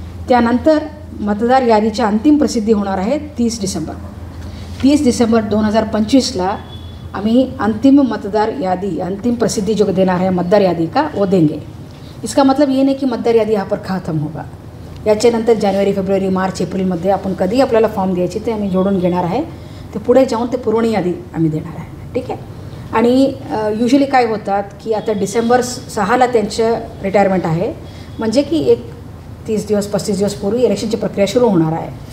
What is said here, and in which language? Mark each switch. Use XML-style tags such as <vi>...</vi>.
<mr>त्यानंतर मतदार यादीची अंतिम प्रसिद्धी होणार आहे 30 डिसेंबर. 30 डिसेंबर 2025ला आम्ही अंतिम मतदार यादी, अंतिम प्रसिद्धि</mr> <hi>जो देना है मतदार यादी का वो देंगे. इसका मतलब ये नहीं की मतदार यादी यहाँ पर खत्म होगा.</hi> <mr>याच्यानंतर जानेवारी, फेब्रुवारी, मार्च, एप्रिलमध्ये आपण कधी आपल्याला फॉर्म द्यायचे ते आम्ही जोडून घेणार आहे. ते पुढे जाऊन ते पुरवणी यादी आम्ही देणार आहे. ठीक आहे. आणि युजली काय होतात की आता डिसेंबर 6ला त्यांचं रिटायरमेंट आहे, म्हणजे की एक 30 दिवस 35 दिवस पूर्वी इलेक्शनची प्रक्रिया सुरू होणार आहे.</mr>